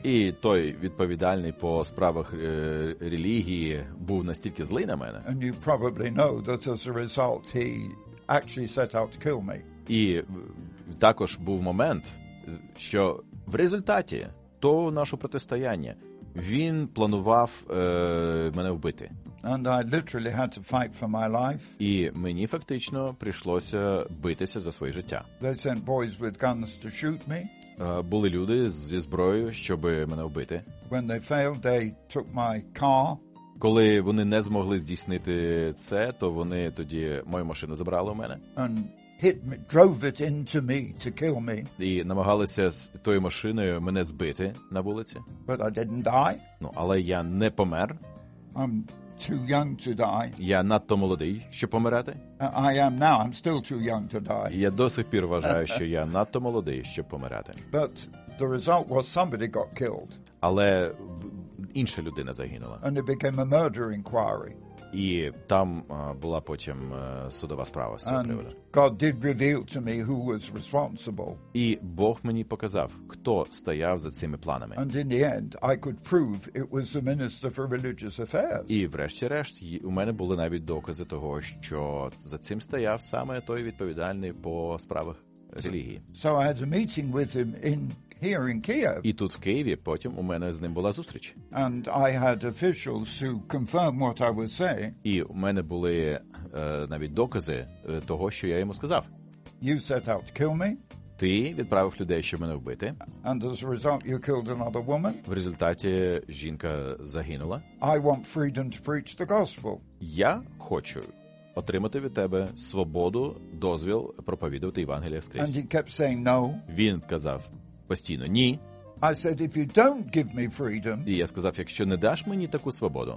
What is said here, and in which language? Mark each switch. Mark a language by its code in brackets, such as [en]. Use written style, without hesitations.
[uk] І той відповідальний по справах релігії був настільки злий на мене. [en] And you probably know that as a result he actually set out to kill me. [uk] І також був момент, що в результаті того нашого протистояння він планував мене вбити. [en] And I literally had to fight for my life. [uk] І мені фактично прийшлося битися за своє життя. [en] They sent boys with guns to shoot me. [uk] Були люди зі зброєю, щоб мене вбити. [en] When they failed, they took my car. [uk] Коли вони не змогли здійснити це, то вони тоді мою машину забрали у мене. [en] And hit me, drove it into me to kill me. [uk] І намагалися з тою машиною мене збити на вулиці. [en] But I didn't die. [uk] Ну, але я не помер. [en] I'm too young to die. [uk] Я надто молодий, щоб помирати. [en] I am now, I'm still too young to die. [uk] Я до сих пір вважаю, що я надто молодий, щоб помирати. [en] But the result was somebody got killed. [uk] Але інша людина загинула. [en] And it became a murder inquiry. [uk] І там була потім судова справа з цього приводу. [en] God did reveal to me who was responsible. [uk] І Бог мені показав, хто стояв за цими планами. [en] And in the end, I could prove it was the minister for religious affairs. [uk] І врешті-решт у мене були навіть докази того, що за цим стояв саме той відповідальний по справах релігії. [en] So I had a meeting with him in here in Kiev. [uk] І тут в Києві потім у мене з ним була зустріч. [en] And I had officials to confirm what I was saying. [uk] І у мене були навіть докази того, що я йому сказав. [en] You set out to kill me. [uk] Ти відправив людей, щоб мене вбити. [en] And as a result, you killed another woman. [uk] В результаті жінка загинула. [en] I want freedom to preach the gospel. [uk] Я хочу отримати від тебе свободу, дозвіл проповідувати Євангелія скрізь. [en] And he kept saying no. [uk] Він казав постійно ні. [en] I said, if you don't give me freedom, [uk] і я сказав, якщо не даш мені таку свободу,